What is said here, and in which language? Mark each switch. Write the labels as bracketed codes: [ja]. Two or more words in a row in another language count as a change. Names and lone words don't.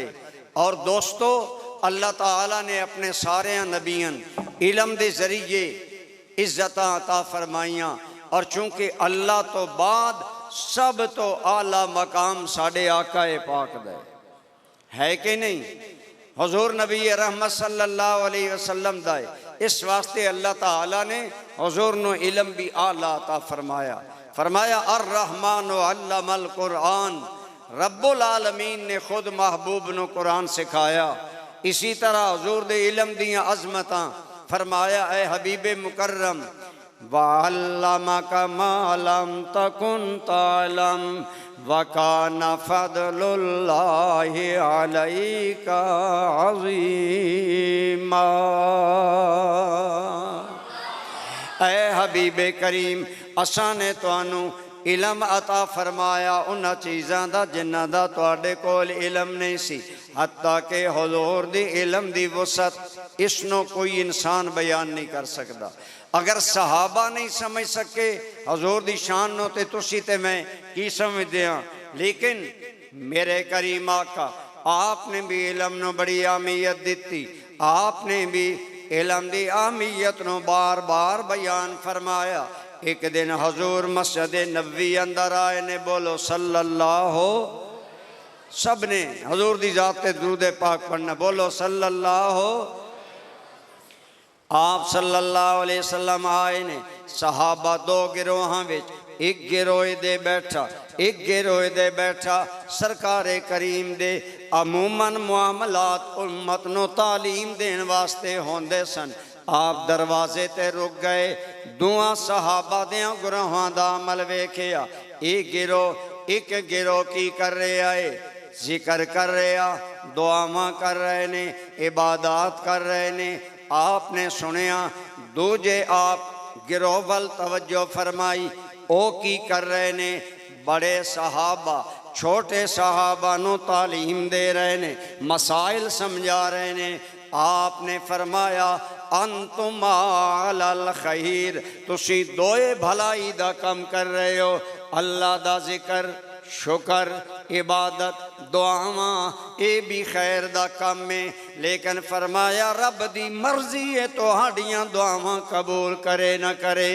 [pa] اور دوستوں اللہ تعالیٰ نے اپنے سارے نبین علم دے ذریعے عزت عطا فرمائیاں، اور چونکہ اللہ تو بعد سب تو اعلیٰ مقام ساڈے آقا پاک دا ہے کہ نہیں? حضور نبی رحمت [ar] صلى الله عليه وسلم [pa] दा। اس واسطے اللہ تعالیٰ نے حضور نو علم بھی اعلیٰ عطا فرمایا. फरमाया [ar] الرحمن علم القرآن, [pa] ربّ العالمین نے خود محبوب نو قرآن سکھایا. اسی طرح حضور دے علم دیاں عظمتاں فرمایا اے حبیبِ مکرم [ar] وعلمك ما لم تكن تعلم وكان فضل الله عليك عظيما. [pa] اے حبیبِ کریم اساں نے تہانو علم عطا فرمایا اونہاں چیزاں دا جنہاں دا تہاڈے کول علم نہیں سی. حتیٰ کہ حضور دی علم دی وسعت اس نو کوئی انسان بیان نہیں کر سکتا. اگر صحابہ نہیں سمجھ سکے حضور دی شان نو تے تسی تے میں کی سمجھدے ہاں. لیکن میرے کریم آقا آپنے بھی علم نو بڑی اہمیت دی. آپنے بھی علم دی اہمیت نو بار بار بیان فرمایا ایک دن حضور مسجد نبوی اندر آئے نے، بولو صلی اللہ، سب نے حضور دی ذات تے درود پاک پڑھنا، بولو صلی اللہ. आप [ar] صلى الله عليه وسلم [pa] آئے نے، صحابہ دو گروہاں وچ، ایک گروہ دے بیٹھا، ایک گروہ دے بیٹھا. سرکارِ کریم دے عموماً معاملات امت نوں تعلیم دین واسطے ہوندے سن. آپ دروازے تے رک گئے، دعا صحابہ دیاں گروہاں دا عمل ویکھیا. ایک گروہ کی کر رہے آئے، ذکر کر رہے آ، دعاواں کر رہے نے، عبادت کر رہے نے. آپنے سنیا، دوجے آپ گروہ ول توجہ فرمائی، او کی کر رہے نے، بڑے صحابہ چھوٹے صحابہ نوں تعلیم دے رہے نے، مسائل سمجھا رہے نے. آپنے فرمایا, [ar] أنتم على الخير, [pa] تسی دوئے بھلائی دا کم کر رہے ہو، اللہ دا ذکر، شکر، عبادت، دعاواں، یہ بھی خیر دا کم ہے. لیکن فرمایا رب دی مرضی ہے تہاڈیاں دعاواں قبول کرے نہ کرے.